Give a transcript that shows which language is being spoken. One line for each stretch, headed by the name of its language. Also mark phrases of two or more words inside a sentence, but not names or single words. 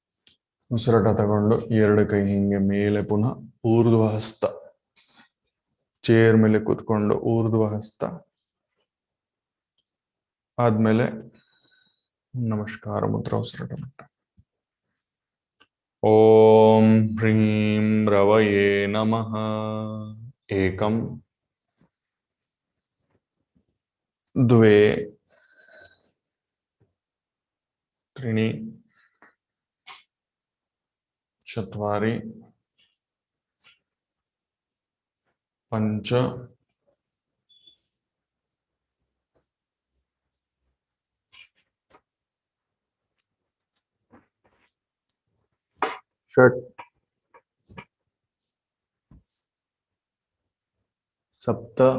Kannada: ಉಸಿರಾಟ ತಗೊಂಡು 2 ಕೈ ಹಿಂಗೆ ಮೇಲೆ ಪುನಃ ಊರ್ಧ್ವ ಹಸ್ತ. ಚೇರ್ ಮೇಲೆ ಕೂತ್ಕೊಂಡು ಊರ್ಧ್ವ ಹಸ್ತ ಆದ್ಮೇಲೆ ನಮಸ್ಕಾರ ಮುದ್ರ ಉಸಿರಾಟ ಮಾಡಿ.
Sanskrit: ಓಂ ಹ್ರೀಂ ರವಯೇ ನಮಃ. ಏಕಂ ದ್ವೇ ತ್ರೀಣಿ ಚತ್ವಾರಿ ಪಂಚ षट् सप्त